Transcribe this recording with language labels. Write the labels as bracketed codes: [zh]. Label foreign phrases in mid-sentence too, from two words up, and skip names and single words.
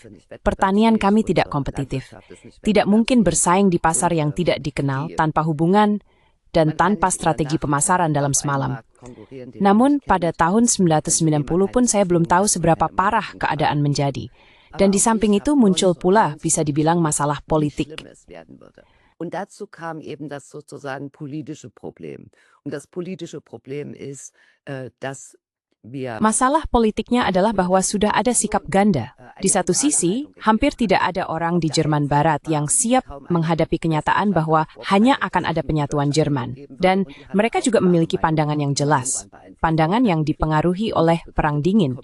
[id] Pertanian kami tidak kompetitif. Tidak mungkin bersaing di pasar yang tidak dikenal tanpa hubungan dan tanpa strategi pemasaran dalam semalam. Namun pada tahun 1990 pun saya belum tahu seberapa parah keadaan menjadi. Dan di samping itu muncul pula bisa dibilang masalah politik. [de] Und dazu kam eben das sozusagen politische Problem. Und das politische Problem ist, dass wir... [id] Masalah politiknya adalah bahwa sudah ada sikap ganda. Di satu sisi, hampir tidak ada orang di Jerman Barat yang siap menghadapi kenyataan bahwa hanya akan ada penyatuan Jerman. Dan mereka juga memiliki pandangan yang jelas. Pandangan yang dipengaruhi oleh Perang Dingin.